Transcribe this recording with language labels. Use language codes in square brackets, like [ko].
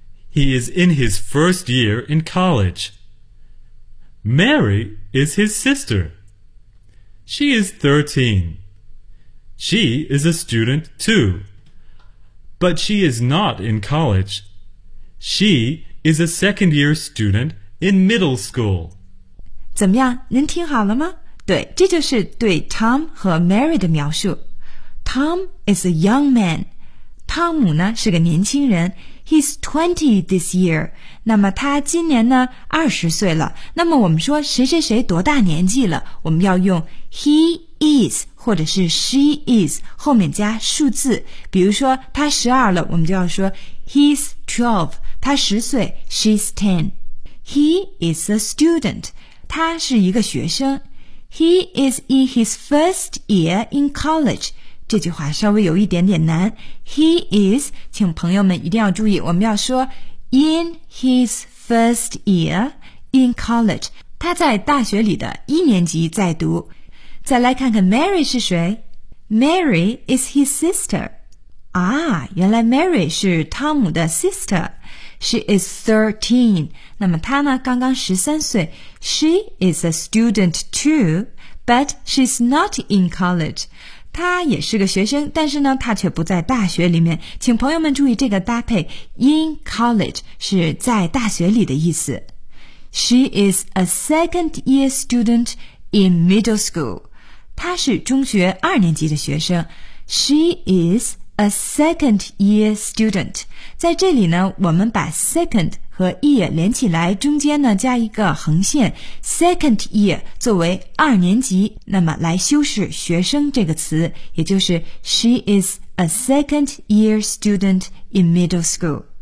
[en] He is in his first year in college. Mary is his sister. She is 13. She is a student too. But she is not in college. She is a second-year student in middle school. [zh] 怎么样？您听好了吗？对，这就是对 Tom 和 Mary 的描述。 [en] Tom is a young man. [zh] 汤姆呢是个年轻人。 [en] He's 20 this year. [zh] 那么他今年呢20岁了。那么我们说谁谁谁多大年纪了，我们要用 [en] he is [zh] 或者是 [en] she is [zh] 后面加数字。比如说他12了，我们就要说 [en] he's 12, [zh] 他10岁 [en] she's 10. He is a student. [zh] 他是一个学生。 [en] He is in his first year in college. [zh] 这句话稍微有一点点难。 [en] He is, [zh] 请朋友们一定要注意，我们要说 [en] in his first year in college. [zh] 他在大学里的一年级在读。再来看看 Mary 是谁。 [en] Mary is his sister. [zh] 啊，原来 Mary 是汤姆的 sister. [en] She is 13. [zh] 那么她呢，刚刚13岁。 [en] She is a student too, but she's not in college. [zh] 他也是个学生，但是呢他却不在大学里面。请朋友们注意这个搭配 , [en] in college [zh] 是在大学里的意思。 [en] She is a second year student in middle school. [zh] 他是中学二年级的学生。 [en] She is a second year student. [zh] 在这里呢我们把 second 和 year 连起来，中间呢加一个横线 ,second year 作为二年级，那么来修饰学生这个词，也就是 [en] she is a second year student in middle school.